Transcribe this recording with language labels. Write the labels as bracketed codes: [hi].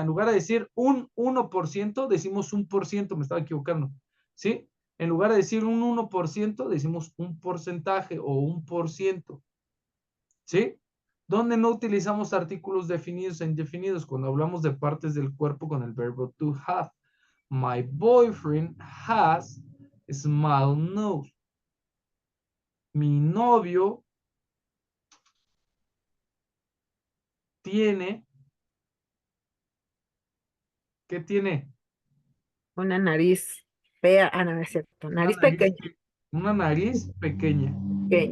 [es] En lugar de decir un 1%, decimos 1%, me estaba equivocando, ¿sí? En lugar de decir un 1%, decimos un porcentaje o 1%, ¿sí? Donde no utilizamos artículos definidos e indefinidos cuando hablamos de partes del cuerpo con el verbo [en] to have. My boyfriend has a small nose. [es] Mi novio tiene, ¿qué tiene? Una nariz fea. Ah, no, es cierto. Una Nariz nariz, pequeña. una nariz pequeña. Pero